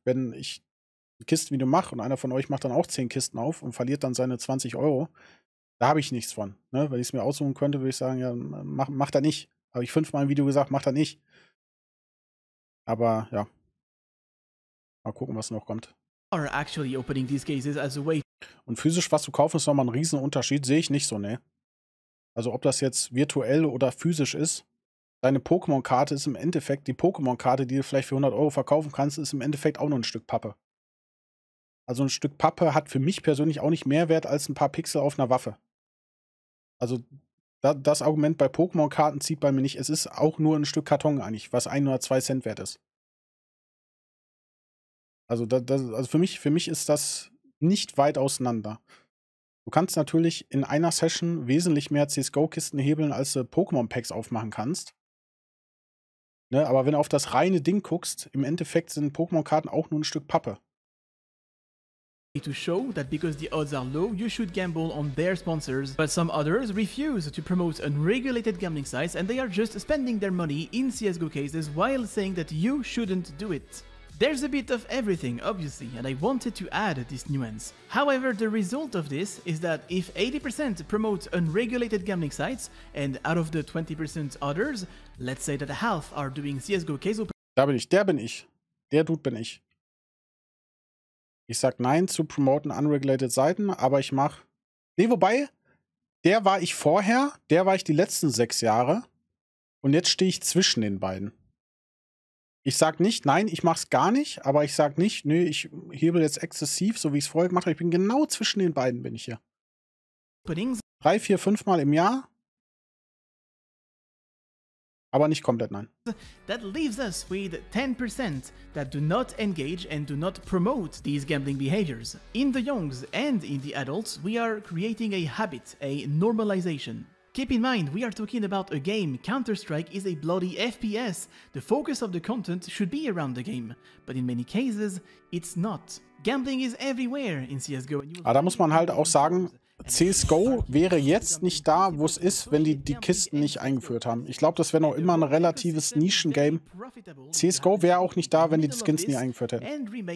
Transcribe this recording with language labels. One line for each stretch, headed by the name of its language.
German: Wenn ich ein Kistenvideo mache und einer von euch macht dann auch 10 Kisten auf und verliert dann seine 20 €, da habe ich nichts von. Ne? Wenn ich es mir aussuchen könnte, würde ich sagen, ja, macht er nicht. Habe ich 5-mal im Video gesagt, macht er nicht. Aber ja, mal gucken, was noch kommt.
English: Are actually opening these cases as a way
German: Und physisch was zu kaufen, ist nochmal ein Riesenunterschied. Sehe ich nicht so, ne? Also ob das jetzt virtuell oder physisch ist, deine Pokémon-Karte ist im Endeffekt, die Pokémon-Karte, die du vielleicht für 100 € verkaufen kannst, ist im Endeffekt auch nur ein Stück Pappe. Also ein Stück Pappe hat für mich persönlich auch nicht mehr Wert als ein paar Pixel auf einer Waffe. Also das Argument bei Pokémon-Karten zieht bei mir nicht. Es ist auch nur ein Stück Karton eigentlich, was 1 oder 2 Cent wert ist. Also, also für mich ist das nicht weit auseinander. Du kannst natürlich in einer Session wesentlich mehr CSGO-Kisten hebeln, als du Pokémon-Packs aufmachen kannst. Ne, aber wenn du auf das reine Ding guckst, im Endeffekt sind Pokémon-Karten auch nur ein Stück Pappe.
English: To show that because the odds are low, you should gamble on their sponsors, but some others refuse to promote unregulated gambling sites and they are just spending their money in CSGO cases while saying that you shouldn't do it. There's a bit of everything, obviously, and I wanted to add this nuance. However, the result of this is that if 80% promote unregulated gambling sites, and out of the 20% others, let's say that half are doing CSGO case
German: Der bin ich. Der Dude bin ich. Ich sag nein zu promoten unregulated Seiten, aber ich mach. Nee, wobei, der war ich vorher, der war ich die letzten 6 Jahre und jetzt stehe ich zwischen den beiden. Ich sag nicht, nein, ich mach's gar nicht, aber ich sag nicht, nö, ich hebel jetzt exzessiv, so wie ich es vorher gemacht habe. Ich bin genau zwischen den beiden, bin ich hier. 3, 4, 5 Mal im Jahr. Aber nicht komplett, nein.
English: That leaves us with 10% that do not engage and do not promote these gambling behaviors. In the youngs and in the adults, we are creating a habit, a normalization. Keep in mind, we are talking about a game. Counter-Strike is a bloody FPS. The focus of the content should be around the game, but in many cases, it's not. Gambling is everywhere in CSGO.
German: Aber da muss man halt auch sagen, CSGO wäre jetzt nicht da, wo es ist, wenn die Kisten nicht eingeführt haben. Ich glaube, das wäre noch immer ein relatives Nischen-Game. CSGO wäre auch nicht da, wenn die Skins nie eingeführt hätten.